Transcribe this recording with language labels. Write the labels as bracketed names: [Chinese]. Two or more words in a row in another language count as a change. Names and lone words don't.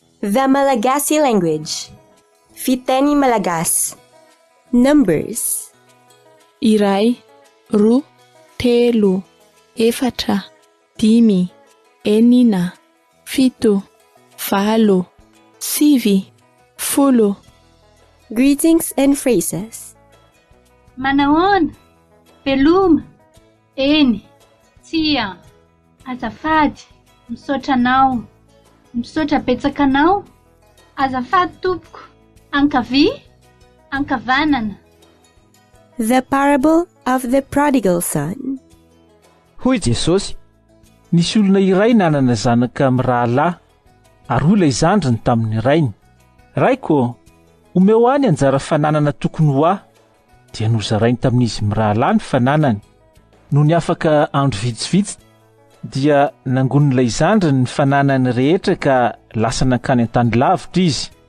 [English] The Malagasy language. [Malagasy] Fiteny Malagasy. [English] Numbers. [Malagasy] Iray, roa, telo, efatra, dimy, enina, fito, valo, sivy, folo. [English] Greetings and phrases. [Malagasy] Manahoana, veloma, eny, tsia, azafady, misaotra anao, misaotra betsaka anao, azafady tompoko, ankavia, ankavanana. [English] The parable of the prodigal son. [Malagasy] Hoy Jesosy, nisy olona iray nanana zanaka mirahalahy, ary ola izandriny tamin'ny rainy. Raiko, omeo any anjara fananana tokony ho ahy, dia nozarainy tamin'izy mirahalahy ny fananany. Noho ny afaka andro vitsivitsy, dia nangonon'ilay zandriny ny fananany rehetra ka lasa nankany an-tany lavitra izy.